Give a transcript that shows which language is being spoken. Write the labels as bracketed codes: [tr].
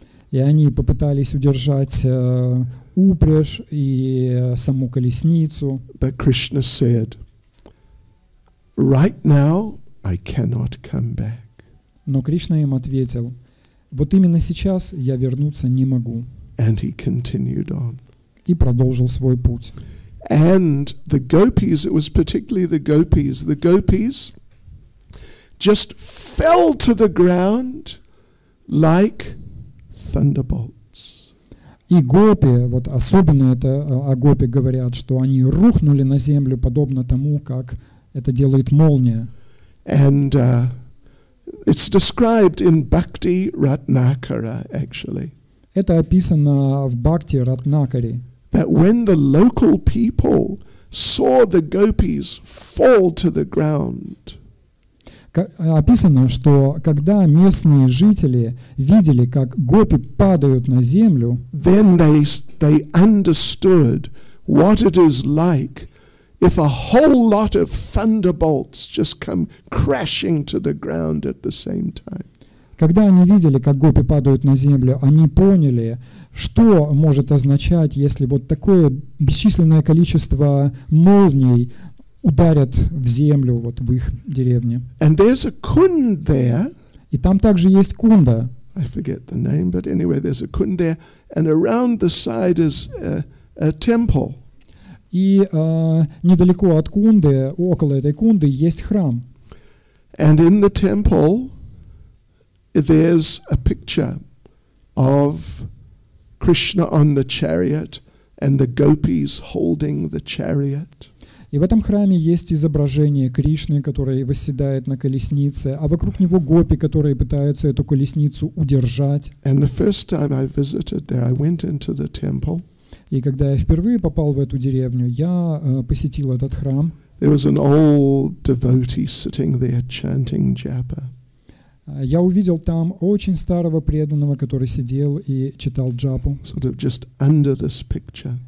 [ru] И они попытались удержать упряжь и саму колесницу. [en] But Krishna said, right now I cannot come back. [ru] Но Кришна им ответил: вот именно сейчас я вернуться не могу. [en] And he continued on. [ru] И продолжил свой путь. [en] And the gopis, it was particularly the gopis just fell to the ground like thunderbolts. [ru] И гопи, вот особенно это о гопи говорят, что они рухнули на землю, подобно тому, как это делает молния. [en] And it's described in Bhakti Ratnakara, actually. [ru] Это описано в Бхакти Ратнакаре. [en] That when the local people saw the gopis fall to the ground, [ru] описано, что когда местные жители видели, как гопи падают на землю, [en] then they understood what it is like if a whole lot of thunderbolts just come crashing to the ground at the same time. [ru] Когда они видели, как гопи падают на землю, они поняли, что может означать, если вот такое бесчисленное количество молний ударят в землю вот в их деревне. [en] And there's a kund there. [ru] И там также есть кунда. [en] I forget the name, but anyway, there's a kund there, and around the side is a temple. [ru] И недалеко от кунды, около этой кунды, есть храм. [en] And in the temple, there's a picture of Krishna on the chariot and the gopis holding the chariot. [ru] И в этом храме есть изображение Кришны, который восседает на колеснице, а вокруг него гопи, которые пытаются эту колесницу удержать. [en] And the first time I visited there, I went into the temple. [ru] И когда я впервые попал в эту деревню, я посетил этот храм. [en] There was an old devotee sitting there chanting japa. [ru] Я увидел там очень старого преданного, который сидел и читал джапу. [en] Sort of just under this picture.